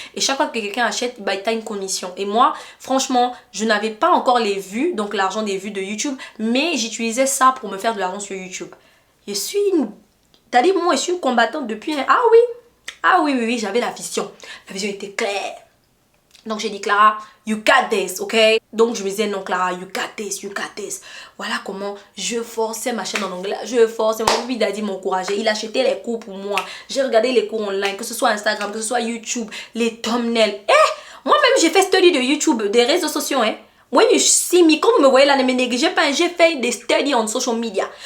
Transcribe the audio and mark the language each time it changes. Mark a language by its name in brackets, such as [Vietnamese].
[French] Et chaque fois que quelqu'un achète, bah, tu as une commission. Et moi, franchement, je n'avais pas encore les vues, donc l'argent des vues de YouTube, mais j'utilisais ça pour me faire de l'argent sur YouTube. Je suis une... T'as dit, moi, je suis une combattante depuis... Ah oui, j'avais la vision. La vision était claire. Donc j'ai dit Clara, [English] you got this, ok? [French] Donc je me disais non Clara, [English] you got this, you got this. [French] Voilà comment je forçais ma chaîne en anglais. Je forçais, mon baby daddy m'encourageait. Il achetait les cours pour moi. J'ai regardé les cours online, que ce soit Instagram, que ce soit YouTube, les thumbnails. Moi-même j'ai fait study de YouTube, des réseaux sociaux, hein. [English] When you see me, [French] comme vous me voyez là, ne me négligez pas, j'ai fait des studies en social media.